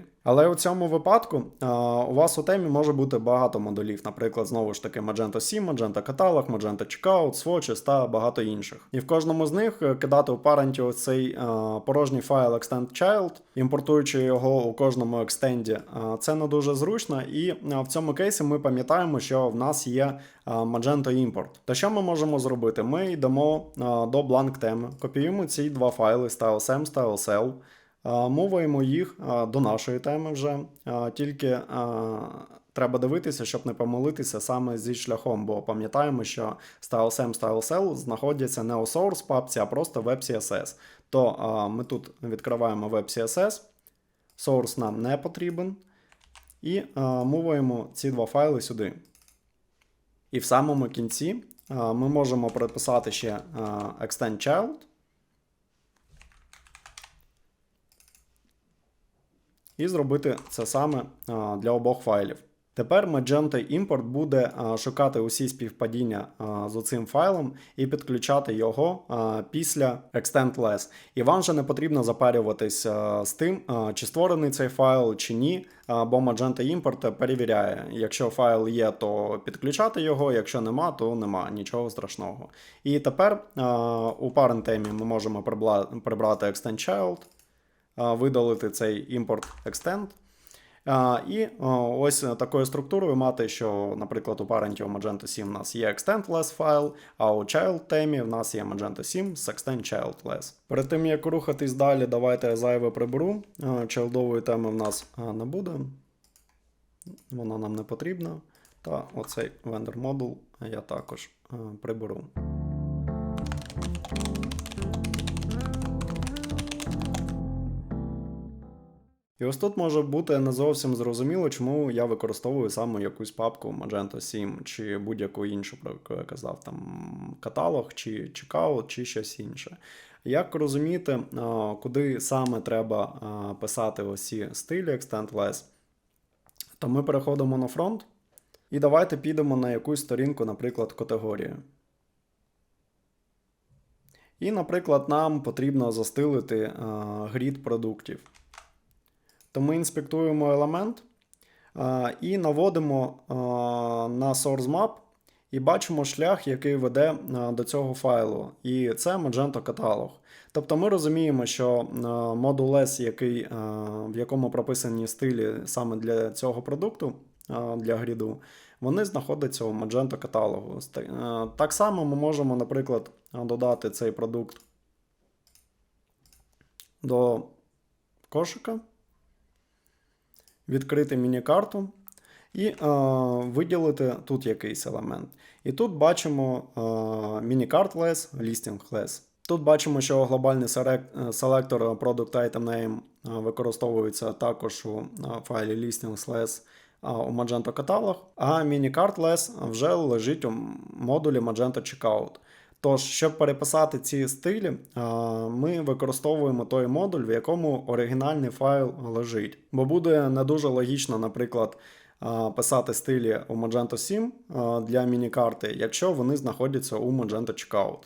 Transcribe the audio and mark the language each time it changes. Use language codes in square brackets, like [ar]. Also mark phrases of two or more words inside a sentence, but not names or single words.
[uk] Але у цьому випадку у вас у темі може бути багато модулів, наприклад, знову ж таки Magento 7, Magento Catalog, Magento Checkout, Swatches та багато інших. І в кожному з них кидати у паренті ось цей порожній файл extend_child, імпортуючи його у кожному екстенді, це не дуже зручно, і в цьому кейсі ми пам'ятаємо, що в нас є Magento Import. То що ми можемо зробити? Ми йдемо до blank теми, копіюємо ці два файли stylesm, stylesl, мовуємо їх до нашої теми вже, тільки треба дивитися, щоб не помилитися саме зі шляхом, бо пам'ятаємо, що stylesm, stylesl знаходяться не у source папці, а просто в web.css. То ми тут відкриваємо web.css, source нам не потрібен, і мовуємо ці два файли сюди. І в самому кінці ми можемо приписати ще extend_child, і зробити це саме для обох файлів. Тепер Magento Import буде шукати усі співпадіння з оцим файлом і підключати його після extend_less. І вам вже не потрібно запарюватись з тим, чи створений цей файл, чи ні, бо Magento Import перевіряє. Якщо файл є, то підключати його, якщо нема, то нема, нічого страшного. І тепер у parent темі ми можемо прибрати extend_child, видалити цей [en] import extend. [uk] І ось такою структурою мати, що, наприклад, у паренті у Magento 7 у нас є extend_less файл, а у child темі в нас є Magento 7 з extend_child_less. Перед тим, як рухатись далі, давайте я зайве приберу. Чайлдової теми в нас не буде. Вона нам не потрібна. Та оцей vendor module я також приберу. І ось тут може бути не зовсім зрозуміло, чому я використовую саме якусь папку Magento 7 чи будь-яку іншу, про яку я казав, там каталог, чи checkout, чи щось інше. Як розуміти, куди саме треба писати ось ці стилі extend_less, то ми переходимо на фронт і давайте підемо на якусь сторінку, наприклад, категорію. І, наприклад, нам потрібно застилити грід продуктів. То ми інспектуємо елемент і наводимо на source map і бачимо шлях, який веде до цього файлу. І це Magento Catalog. Тобто ми розуміємо, що модуль S, в якому прописані стилі саме для цього продукту, для гріду, вони знаходяться у Magento каталогу. Так само ми можемо, наприклад, додати цей продукт до кошика, відкрити міні-карту і виділити тут якийсь елемент. І тут бачимо міні-карт_less, listing_less. Тут бачимо, що глобальний селектор [en] Product Item Name [uk] використовується також у файлі listing_less у Magento Catalog, а міні-карт_less вже лежить у модулі Magento Checkout. Тож, щоб переписати ці стилі, ми використовуємо той модуль, в якому оригінальний файл лежить. Бо буде не дуже логічно, наприклад, писати стилі у Magento 7 для міні-карти, якщо вони знаходяться у Magento Checkout.